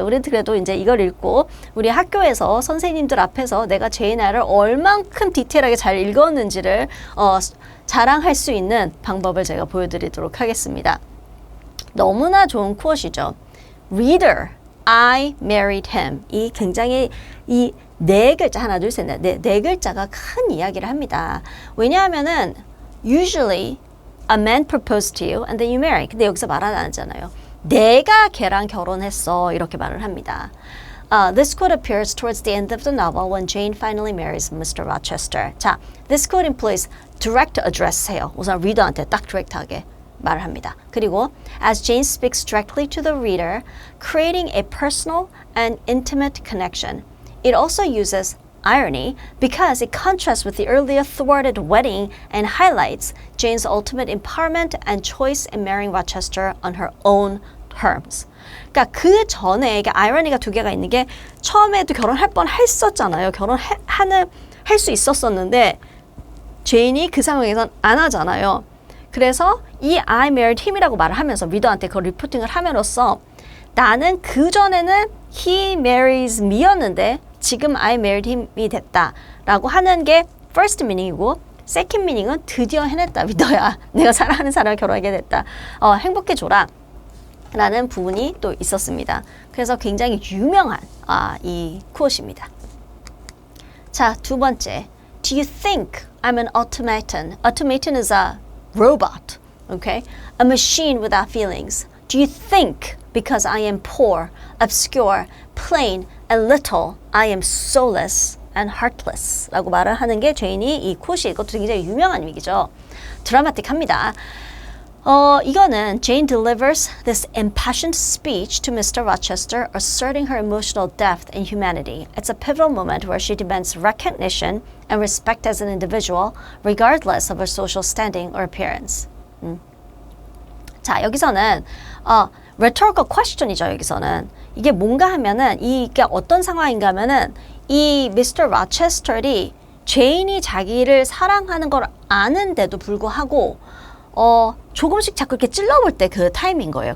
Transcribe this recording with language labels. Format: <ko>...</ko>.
<ko>우리는 그래도 이제 이걸 읽고 우리 학교에서 선생님들 앞에서 내가 제인 아이얼을 얼만큼 디테일하게 잘 읽었는지를 자랑할 수 있는 방법을 제가 보여드리도록 하겠습니다. 너무나 좋은 쿼트이죠.</ko> <en>Reader, I married him.</en> <ko>이 굉장히 이 네 글자 하나 둘 셋 네 글자가 큰 이야기를 합니다.</ko> <en>왜냐하면은 usually a man proposed to you and then you marry.</en> <ko>근데 여기서 말 안 하잖아요. 내가 걔랑 결혼했어 이렇게 말을 합니다.</ko> <en>This quote appears towards the end of the novel when Jane finally marries Mr. Rochester. 자, this quote employs direct address 해요.</en> <ko>우선 리더한테 딱 디렉트하게 말을 합니다.</ko> <en>그리고 as Jane speaks directly to the reader, creating a personal and intimate connection. It also uses irony because it contrasts with the earlier thwarted wedding and highlights Jane's ultimate empowerment and choice in marrying Rochester on her own terms.</en> <ko>그러니까 그 전에 이게 아이러니가 두 개가 있는 게 처음에도 결혼할 뻔 했었잖아요. 할 수 있었었는데 제인이 그 상황에선 안 하잖아요. 그래서 이</ko> <en>I married him</en> <ko>이라고 말을 하면서 리더한테 그 리포팅을 함으로써 나는 그 전에는</ko> <en>he marries me</en> <ko>였는데 지금 I married him이 됐다라고 하는 게 first meaning이고 second meaning은 드디어 해냈다 리더야. 내가 사랑하는 사람을 결혼하게 됐다. 행복해줘라. 라는 부분이 또 있었습니다. 그래서 굉장히 유명한 이 쿼트입니다. 자, 두 번째.</ko> <en>Do you think I'm an automaton? Automaton is a robot, okay? A machine without feelings. Do you think because I am poor, obscure, plain, and little, I am soulless and heartless?</en> <ko>라고 말을 하는 게 제인이 이 쿼트이 이것도 굉장히 유명한 얘기죠. 드라마틱합니다. 이거는</ko> <en>Jane delivers this impassioned speech to Mr. Rochester asserting her emotional depth and humanity. It's a pivotal moment where she demands recognition and respect as an individual regardless of her social standing or appearance.</en> <ko>자, 여기서는 rhetorical question이죠. 여기서는 이게 뭔가 하면은 이게 어떤 상황인가 하면은 이 Mr. Rochester이 제인이 자기를 사랑하는 걸 아는데도 불구하고 조금씩 자꾸 이렇게 찔러볼 때 그 타임인 거예요.</ko>